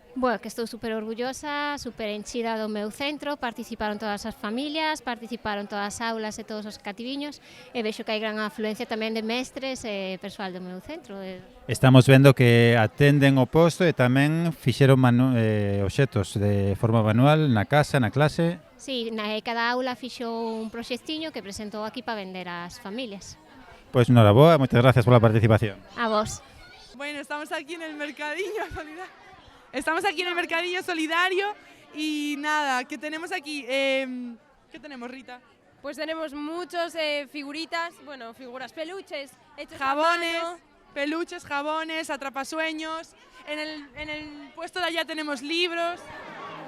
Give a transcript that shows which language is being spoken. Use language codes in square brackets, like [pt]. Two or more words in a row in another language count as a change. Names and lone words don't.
[gl] Bueno, que estou super orgullosa, super enchida do meu centro, participaron todas as familias, participaron todas as aulas e todos os cativiños, e vexo que hai gran afluencia tamén de mestres e persoal do meu centro. Estamos vendo que atenden o posto e tamén fixeron obxetos de forma manual na casa, na clase. Sí, cada aula fixo un proxectiño que presentou aquí para vender ás familias. Pois noraboa, moitas gracias pola participación. A vos. [es] Bueno, estamos aquí en el mercadillo solidario. Estamos aquí en el mercadillo solidario y nada, ¿qué tenemos aquí? ¿Qué tenemos, Rita? Pues tenemos muchos figuritas, bueno, figuras, peluches, hechos jabones, a mano. Peluches, jabones, atrapasueños. En el puesto de allá tenemos libros.